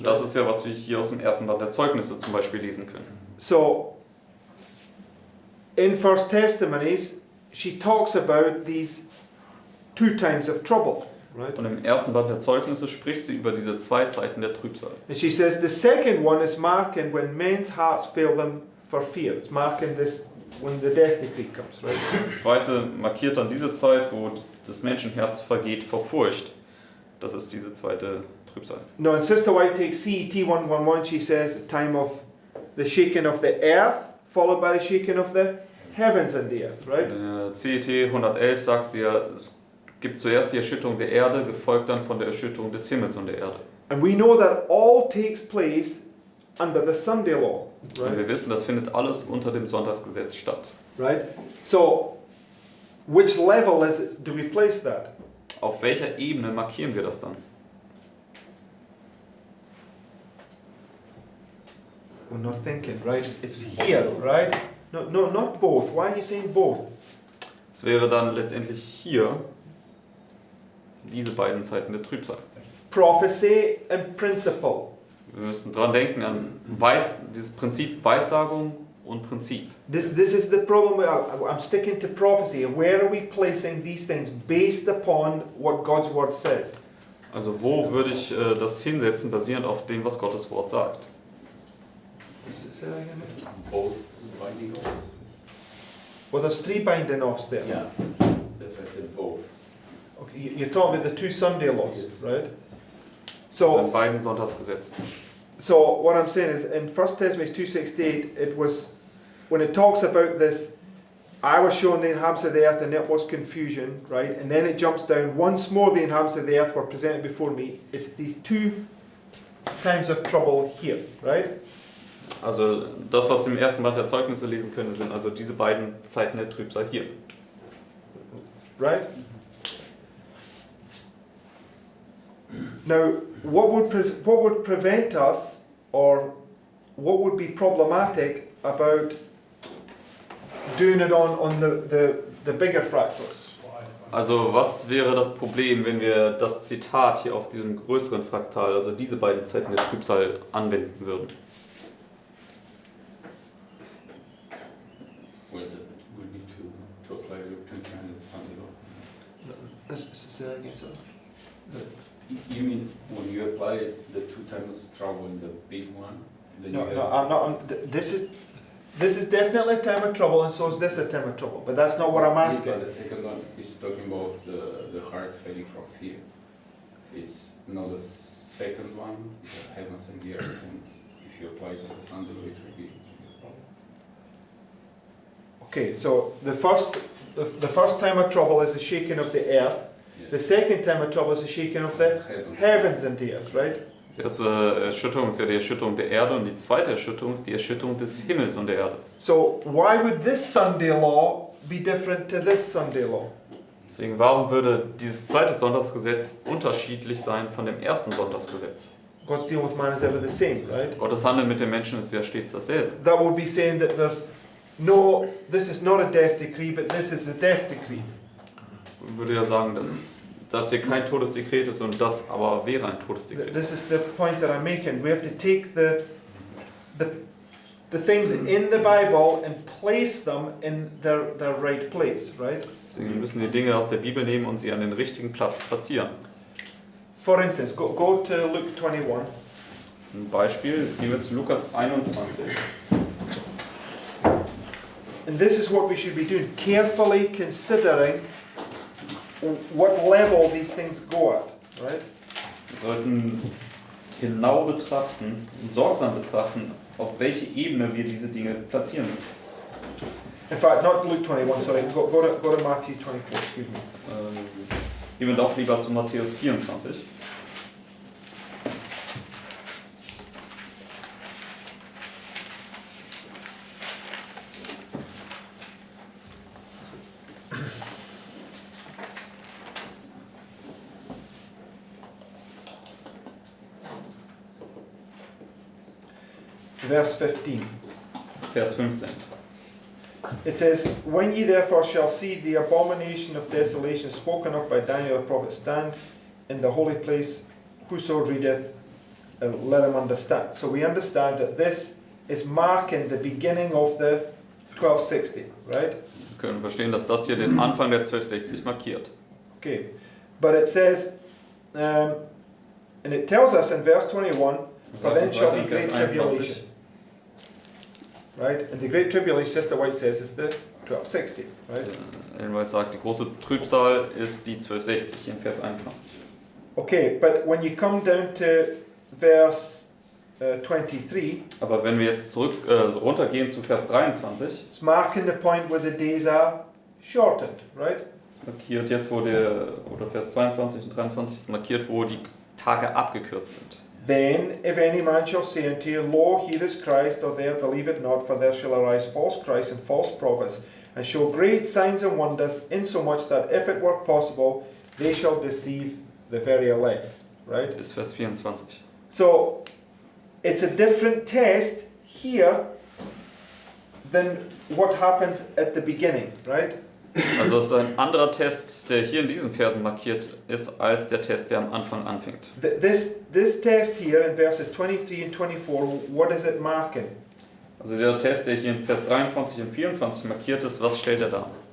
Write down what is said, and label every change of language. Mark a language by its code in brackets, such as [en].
[de] Das [en] Right? [de] ist ja, was wir hier aus dem ersten Band der Zeugnisse zum Beispiel lesen können. [en] So, in First Testimonies, she talks about these 2 times of trouble. Right? [de] Und im ersten Band der Zeugnisse spricht sie über diese 2 Zeiten der Trübsal. [en] And she says the second one is marking when men's hearts fail them for fear. It's marking this when the death decree comes, right? [de] Die zweite markiert dann diese Zeit, wo das Menschenherz vergeht vor Furcht. Das ist diese zweite Trübsal. [en] No, and Sister White takes CET 111, she says the time of the shaking of the earth, followed by the shaking of the heavens and the earth, right? [de] CET 111 sagt sie ja, es gibt zuerst die Erschütterung der Erde, gefolgt dann von der Erschütterung des Himmels und der Erde. [en] And we know that all takes place under the Sunday law, [de] Und [en] right? [de] wir wissen, das findet alles unter dem Sonntagsgesetz statt. [en] Right? So, which level do we place that? [de] Auf welcher Ebene markieren wir das dann? [en] We're not thinking, right? It's here, right? No, not both. Why are you saying both? [de] Es wäre dann letztendlich hier diese beiden Zeiten der Trübsal. [en] Prophecy and principle. [de] Wir müssen dran denken an dieses Prinzip Weissagung und Prinzip. [en] This is the problem. I'm sticking to prophecy. Where are we placing these things based upon what God's word says? [de] Also wo würde ich das hinsetzen, basierend auf dem, was Gottes Wort sagt? [en] Say that again? Both binding offs. Well, there's 3 binding offs there. Yeah, that's why I said both. Okay, you're talking about the 2 Sunday laws, Yes. right? [de] Also in [en] So, [de] beiden Sonntagsgesetzen. [en] so what I'm saying is, in 1 Testimonies 2:68, it was when it talks about this. I was shown the inhabitants of the earth, and it was confusion, right? And then it jumps down. Once more, the inhabitants of the earth were presented before me. It's these 2 times of trouble here, right? [de] Also das, was wir im ersten Band der Zeugnisse lesen können, sind also diese beiden Zeiten der Trübsal hier. [en] Right? Now, what would prevent us, or what would be problematic about doing it on the bigger fractals? [de] Also was wäre das Problem, wenn wir das Zitat hier auf diesem größeren Fraktal, also diese beiden Zeiten der Trübsal, anwenden würden? [en] Well, that would be to apply Luke 29 and the Sunday law. Say that again, sir. You mean when you apply the 2 times trouble in the big one, then No, you no, have... I'm not. This is definitely a time of trouble, and so is this a time of trouble. But that's not what I'm Yes, asking. but the second one is talking about the hearts fading from fear. It's not the second one, the heavens and the earth, and if you apply it to the Sunday law, it will be... Okay, so the first time of trouble is the shaking of the earth. Yes. The second time of trouble is the shaking of the heavens and the earth, right? [de] Die erste Erschütterung ist ja die Erschütterung der Erde und die zweite Erschütterung ist die Erschütterung des Himmels und der Erde. [en] So why would this Sunday law be different to this Sunday law? [de] Deswegen, warum würde dieses zweite Sonntagsgesetz unterschiedlich sein von dem ersten Sonntagsgesetz? [en] God's deal with man is ever the same, right? [de] Gottes Handeln mit den Menschen ist ja stets dasselbe. [en] That would be saying that this is not a death decree, but this is a death decree. [de] Ich würde ja sagen, dass das hier kein Todesdekret ist und das aber wäre ein Todesdekret. [en] This is the point that I'm making. We have to take the things in the Bible and place them in their right place, right? [de] Deswegen müssen wir die Dinge aus der Bibel nehmen und sie an den richtigen Platz platzieren. [en] For instance, go to Luke 21. [de] Ein Beispiel, gehen wir zu Lukas 21. [en] And this is what we should be doing, carefully considering what level these things go at, right? [de] Wir sollten genau betrachten, sorgsam betrachten, auf welche Ebene wir diese Dinge platzieren müssen. [en] In fact, not Luke 21, sorry, go to Matthew 24, excuse me. [de] Gehen wir doch lieber zu Matthäus 24. [en] Verse 15. [de] Vers 15. [en] It says, When ye therefore shall see the abomination of desolation spoken of by Daniel the prophet stand in the holy place whoso readeth, let him understand. So we understand that this is marking the beginning of the 1260, right? [de] Wir können verstehen, dass das hier den Anfang der 1260 markiert. [en] Okay, but it says, and it tells us in verse 21, for then shall be great tribulation. Right? And the great tribulation, Sister White says, is the 1260, right? [de] Ellen White sagt, die große Trübsal ist die 1260 in Vers 21. [en] Okay, but when you come down to verse 23, [de] Aber wenn wir jetzt runtergehen zu Vers 23, [en] it's marking the point where the days are shortened, right? [de] markiert jetzt, oder Vers 22 und 23 ist markiert, wo die Tage abgekürzt sind. [en] Then, if any man shall say unto you, Lo, here is Christ, or there, believe it not, for there shall arise false Christs and false prophets, and show great signs and wonders, insomuch that if it were possible, they shall deceive the very elect. Right? [de] Bis Vers 24. [en] So, it's a different test here than what happens at the beginning, right? [de] Also es ist ein anderer Test, der hier in diesen Versen markiert ist, als der Test, der am Anfang anfängt. [en] This test here in verses 23 and 24, what is it marking? [de] Also der Test, der hier in Vers 23 und 24 markiert ist, was stellt er dar?